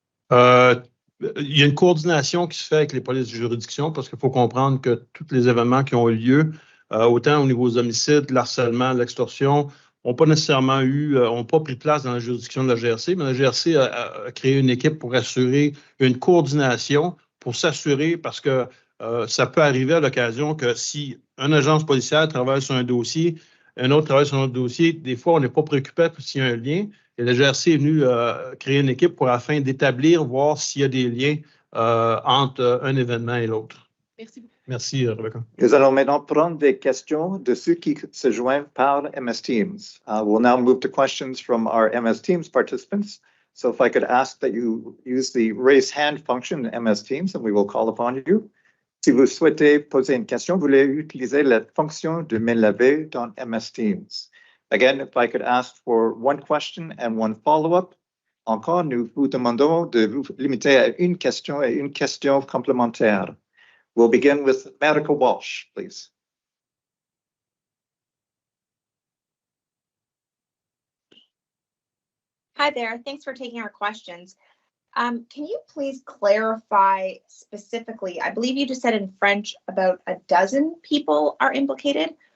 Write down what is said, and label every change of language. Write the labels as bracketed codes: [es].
[fr] Il y a une coordination qui se fait avec les polices de juridiction parce qu'il faut comprendre que tous les événements qui ont eu lieu, autant au niveau des homicides, l'harcèlement, l'extorsion, n'ont pas nécessairement n'ont pas pris place dans la juridiction de la GRC, mais la GRC a créé une équipe pour assurer une coordination, pour s'assurer, parce que ça peut arriver à l'occasion que si une agence policière travaille sur un dossier, un autre travaille sur un autre dossier, des fois, on n'est pas préoccupé s'il y a un lien. Et la GRC est venue créer une équipe afin d'établir, voir s'il y a des liens entre un événement et l'autre. Merci beaucoup. Merci, Rebecca. Nous allons maintenant prendre des questions de ceux qui se joignent par MS Teams. [en] We'll now move to questions from our MS Teams participants. So if I could ask that you use the raise hand function in MS Teams and we will call upon you. [fr] Si vous souhaitez poser une question, vous voulez utiliser la fonction de main levée dans MS Teams. [en] Again, if I could ask for one question and one follow-up. [fr] Encore, nous vous demandons de vous limiter à une question et une question complémentaire. [en] We'll begin with Marika Walsh, please. Hi there. Thanks for taking our questions. Can you please clarify specifically, I believe you just said in French about a dozen people are implicated.